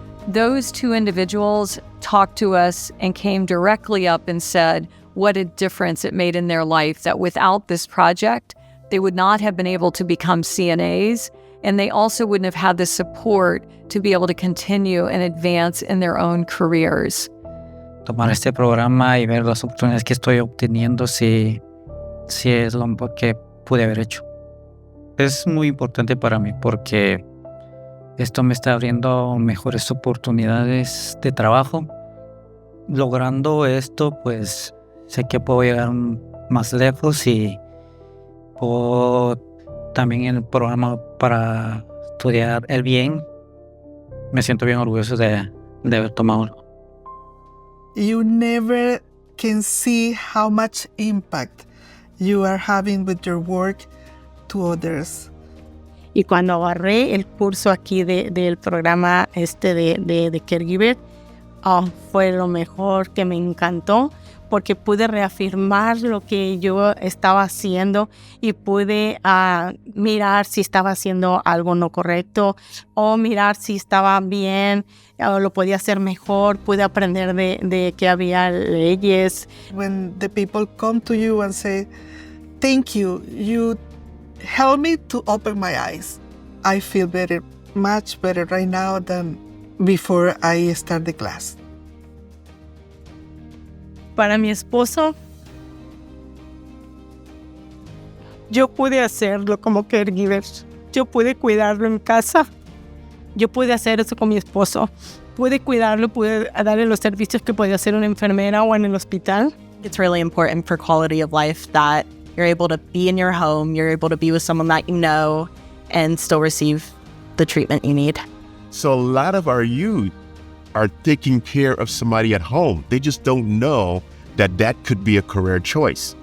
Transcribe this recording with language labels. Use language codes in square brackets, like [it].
[en] Those 2 individuals talked to us and came directly up and said what a difference it made in their life, that without this project, they would not have been able to become CNAs, and they also wouldn't have had the support to be able to continue and advance in their own careers. [es] Tomar este programa y ver las oportunidades que estoy obteniendo, sí es lo mejor que pude haber hecho. Es muy importante para mí porque esto me está abriendo mejores oportunidades de trabajo. Logrando esto, pues sé que puedo llegar más lejos y puedo también en el programa para estudiar el bien. Me siento bien orgulloso de haber tomado. [en] You never can see how much impact you are having with your work to others. [es] Y cuando agarré el curso aquí del programa de Caregiver, fue lo mejor, que me encantó, porque pude reafirmar lo que yo estaba haciendo y pude mirar si estaba haciendo algo no correcto o mirar si estaba bien o lo podía hacer mejor. Pude aprender de que había leyes. [en] When the people come to you and say, thank you, you helped me to open my eyes. I feel better, much better right now than before I start the class. [es] Para mi esposo, yo pude hacerlo como caregiver. Yo pude cuidarlo en casa. Yo pude hacer eso con mi esposo. Pude cuidarlo, pude darle los servicios que podía hacer una enfermera o en el hospital. [en] It's really important for quality of life that you're able to be in your home, you're able to be with someone that you know, and still receive the treatment you need. So a lot of our youth are taking care of somebody at home. They just don't know that could be a career choice.